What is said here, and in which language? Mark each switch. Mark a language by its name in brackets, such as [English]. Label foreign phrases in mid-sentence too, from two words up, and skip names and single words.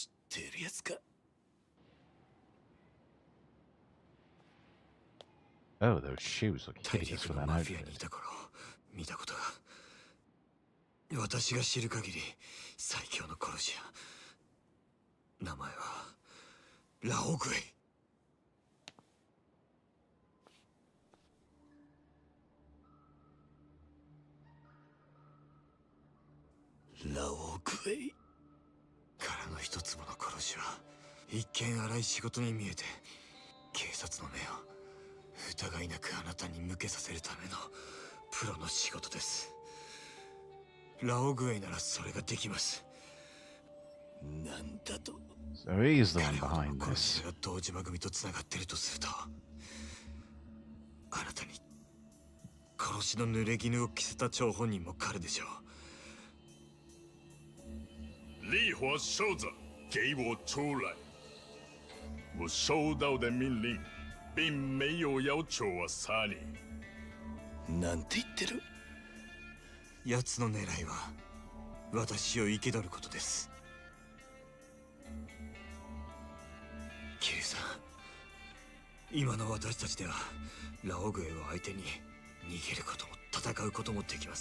[Japanese] てるやつか。 [English] Oh, those shoes look [Japanese] 大 [English] hideous [Japanese] 陸 [English] with [Japanese] の [English] an [Japanese] マフィアに [English] outfit. [Japanese] いた頃見たことが。私が知る限り最強の殺し屋。名前はラオグエイ。ラオグエイからの一つもの殺しは一見荒い仕事に見えて、警察の目を疑いなくあなたに向けさせるためのプロの仕事です。ラオグエイならそれができます。なんだと。 [English] So he's the one behind [Japanese] 殺 [English] this. [Japanese] しが堂島組とつながってるとすると、あなたに殺しの濡れ衣を着せた張本人も彼でしょう。 [Chinese] 烈火手子，给我出来！我收到的命令，并没有要求我杀你。 [Japanese] なんて言ってる？奴の狙いは私を生け取ることです。キリさん、今の私たちではラオグエを相手に逃げることも戦うこともできません。